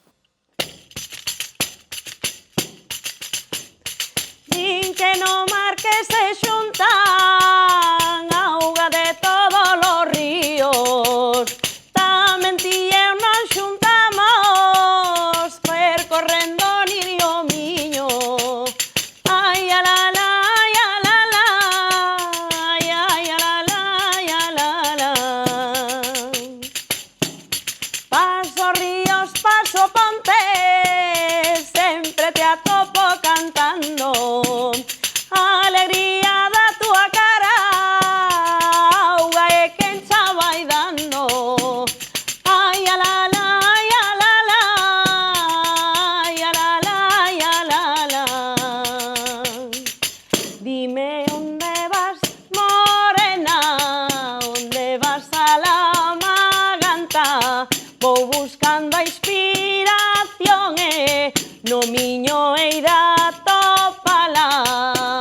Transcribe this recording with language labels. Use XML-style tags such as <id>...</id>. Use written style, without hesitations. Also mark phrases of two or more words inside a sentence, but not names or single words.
<gl>Din que no mar que se xuntan auga de</gl> <es>todos los</es> <gl>ríos, tamén ti eu non xuntamos percorrendo ni río Miño. Ai, a la la, ai, a la la, ai, ai, a la la, ai, a la la. Paso ríos, paso pontes, sempre te atopo cantando. Alegría da tua cara, auga e quen xa vai dando. Ai, a la la, ai, a la la, ai, a la la, ai, a la la. Dime onde vas, morena, onde vas a la Maganta. Vou buscando a inspiración e no Miño hei de atopala.</gl>